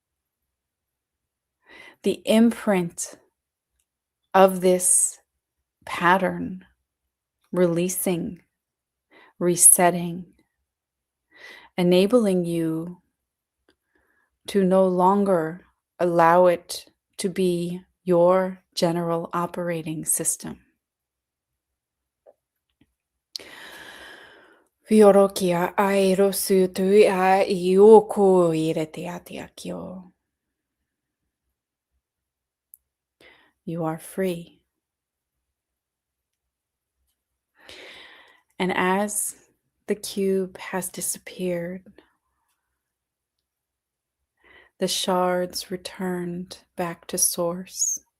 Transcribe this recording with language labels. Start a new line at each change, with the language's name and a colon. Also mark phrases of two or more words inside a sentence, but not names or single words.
English: The imprint of this pattern, releasing, resetting, enabling you to no longer allow it to be your general operating system. Fiorokia airosu tuia ioko ireteatiakio. You are free. And as the cube has disappeared, the shards returned back to source.